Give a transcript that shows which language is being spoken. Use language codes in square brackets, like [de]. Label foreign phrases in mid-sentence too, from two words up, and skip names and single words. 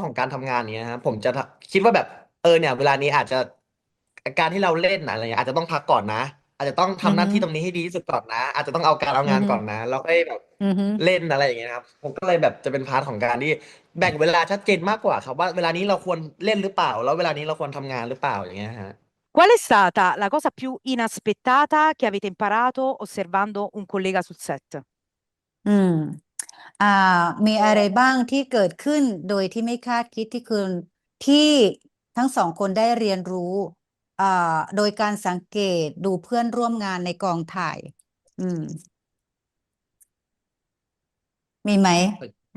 [th] ช่วงของการทำงานเนี้ยฮะผมจะคิดว่าแบบเนี่ยเวลานี้อาจจะการที่เราเล่นอะไรเงี้ยอาจจะต้องพักก่อนนะอาจจะต้อง อื ทำหน้าที่ตรง ม นี้ให้ดีที่สุดก่อนนะอาจจะต้องเอาการเอา อื งานก่อนนะ ม แล้วก็แบบ อืมอืม เล่นอะไรอย่างเงี้ยครับผมก็เลยแบบจะเป็นพาร์ทของการที่แบ่งเวลาชัดเจนมากกว่าครับว่าเวลานี้เราควรเล่นหรือเปล่าแล้วเวลานี้เราควรทำงานหรือเปล่าอย่างเงี้ยฮะ [it] Qual è stata la cosa più inaspettata che avete imparato osservando un collega sul set? [th] อืม อ่ามีอะไรบ้างที่เกิดขึ้นโดยที่ไม่คาดคิดที่ทั้งสองคนได้เรียนรู้อ่าโดยการสังเกตดูเพื่อนร่วมงานในกองถ่ายอืมมีไหม